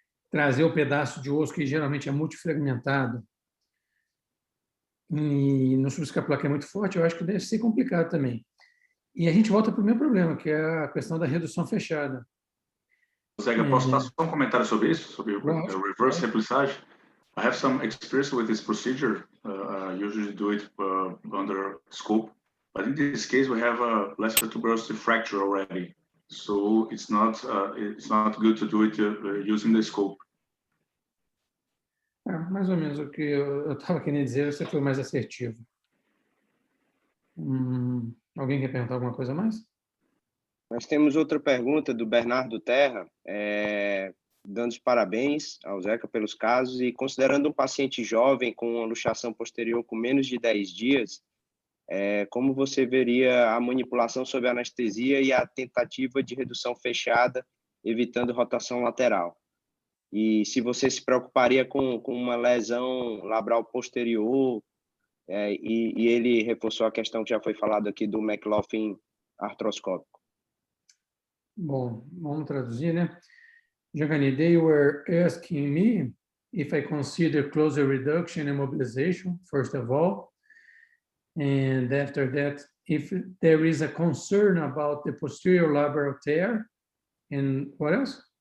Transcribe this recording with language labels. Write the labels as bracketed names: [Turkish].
[Portuguese] Trazer o pedaço de osso que geralmente é multifragmentado e no subescapular que é muito forte, eu acho que deve ser complicado também. E a gente volta para o meu problema, que é a questão da redução fechada. Zega, posso dar só um comentário sobre isso, sobre o reverse replissage? [English] I have some experience with this procedure. I usually do it under scope, but in this case we have a lesser tuberosity fracture already, so it's not good to do it using the scope. [Portuguese] Mais ou menos o que eu estava querendo dizer, você foi mais assertivo. Alguém quer perguntar alguma coisa mais? Nós temos outra pergunta do Bernardo Terra, dando os parabéns ao Zeca pelos casos e considerando um paciente jovem com uma luxação posterior com menos de 10 dias, como você veria a manipulação sob anestesia e a tentativa de redução fechada, evitando rotação lateral? E se você se preocuparia com uma lesão labral posterior, e ele reforçou a questão que já foi falada aqui do McLaughlin artroscópico. Bom, vamos traduzir, né? [English] Jean Kany, they were asking me if I consider closer reduction and mobilization, first of all, and after that, if there is a concern about the posterior labral tear, and what else?